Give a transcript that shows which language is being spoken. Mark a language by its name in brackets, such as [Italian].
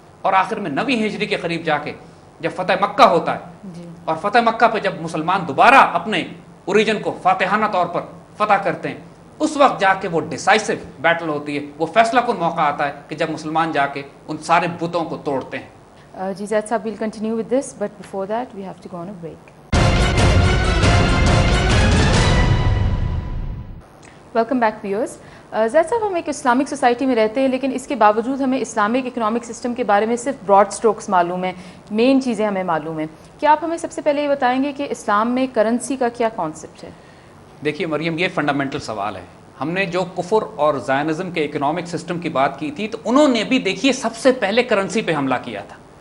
[Urdu] اور آخر میں 9ویں ہجری کے قریب جا کے جب فتح مکہ ہوتا ہے, اور فتح مکہ پہ جب مسلمان دوبارہ اپنے اوریجن کو فاتحانہ طور پر فتح کرتے ہیں, اس وقت جا کے وہ ڈیسائسو بیٹل ہوتی ہے, وہ فیصلہ کن موقع آتا ہے کہ جب مسلمان جا کے ان سارے بتوں کو توڑتے ہیں. [English] جی Zaid sahib, we'll continue with this, but before that we have to go on a break. Welcome back viewers. [Urdu] زید صاحب, ہم ایک اسلامک سوسائٹی میں رہتے ہیں, لیکن اس کے باوجود ہمیں اسلامک اکنامک سسٹم کے بارے میں صرف براڈ سٹروکس معلوم ہیں, مین چیزیں ہمیں معلوم ہیں. کیا آپ ہمیں سب سے پہلے یہ بتائیں گے کہ اسلام میں کرنسی کا کیا کانسیپٹ ہے؟ دیکھیے مریم, یہ فنڈامنٹل سوال ہے. ہم نے جو کفر اور زائنزم کے اکنامک سسٹم کی بات کی تھی, تو انہوں نے بھی دیکھیے سب سے پہلے کرنسی پہ حملہ کیا تھا.